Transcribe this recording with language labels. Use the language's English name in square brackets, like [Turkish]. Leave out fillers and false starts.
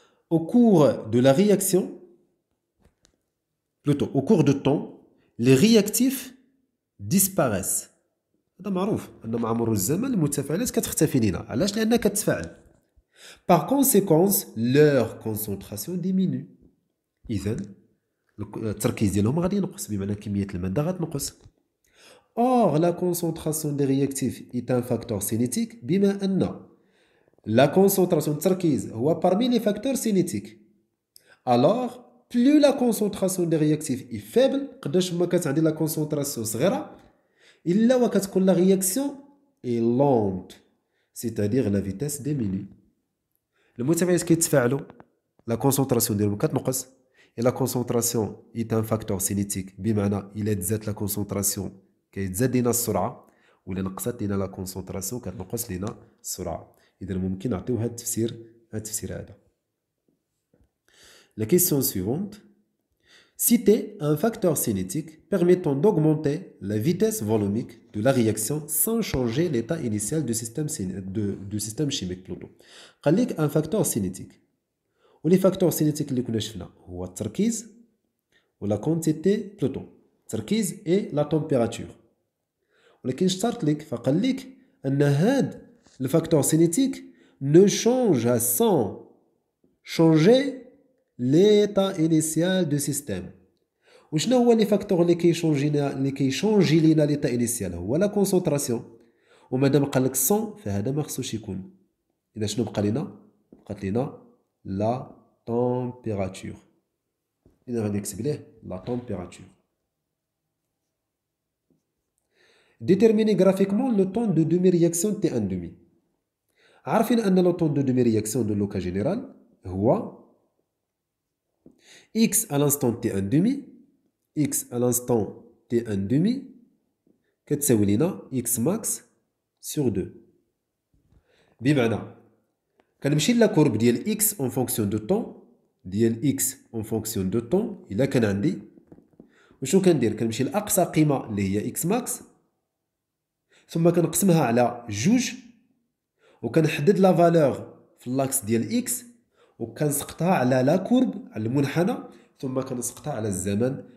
[French] Au cours de la réaction, plutôt au cours de temps, les réactifs disparaissent. [Arabic] هذا معروف أن مع مرور الزمن المتفاعلات كتختفي لينا. علاش؟ لأنها كتفاعل. [French] Par conséquence, leur concentration diminue. [Arabic] إذا التركيز ديالهم غادي ينقص، بمعنى كمية المادة غتنقص. [French] Or, la concentration des réactifs est un facteur cinétique [Arabic] بما أن [French] la concentration [Arabic] التركيز هو [French] parmi les facteurs cinétiques. Alors, plus la concentration des réactifs est faible، [Arabic] قداش ما كانت عندي [French] la concentration [Arabic] صغيرة، إلا وكتكون [French] la réaction est lente، c'est-à-dire la vitesse diminue. [Arabic] المتفاعلات كيتفاعلوا la concentration ديالهم كتنقص. [French] Et la concentration est un facteur cinétique [Arabic] بمعنى إلا تزادت la concentration كيتزاد لينا السرعة، ولا نقصت لينا لا كونسونطراسيون كتنقص لينا السرعة. إذا ممكن نعطيو هذا التفسير هذا. [French] La question suivante. Citez un facteur cinétique permettant d'augmenter la vitesse volumique de la réaction sans changer l'état initial du système chimique plutôt. [Arabic] قال لك [French] un facteur cinétique. [Arabic] ولي فاكتور سينيتيك اللي كنا شفنا هو التركيز ولا كونتيتي بلوتو. التركيز اي لا تمبيراتور. ولكن اشترط لك فقال لك ان هاد الفاكتور سينيتيك نو شونج سون شونجي ليتا انيسيال دو سيستيم. وشنو هو لي فاكتور اللي كيشونجي لينا ليتا انيسيال؟ هو لا كونسونطراسيون. ومادام قال لك سون فهذا ما خصوش يكون. اذا شنو بقى لينا؟ بقات لينا la température. إذا غادي نكتب ليه la température. [French] Déterminer graphiquement le temps de demi-réaction T1,5. [Arabic] عارفين أن [French] le temps de demi-réaction de l'eau général هو x à l'instant T1,5 x à l'instant T1,5 [Arabic] كتساوي لينا [French] x max sur 2. [Arabic] بمعنى كنمشي لا كورب ديال اكس اون فونكسيون دو طون ديال اكس اون فونكسيون دو طون. الا كان عندي وشنو كندير؟ كنمشي لاقصى قيمه اللي هي اكس ماكس، ثم كنقسمها على جوج، وكنحدد لا فالور في لاكس ديال اكس، وكنسقطها على لا كورب على المنحنى، ثم كنسقطها على الزمن.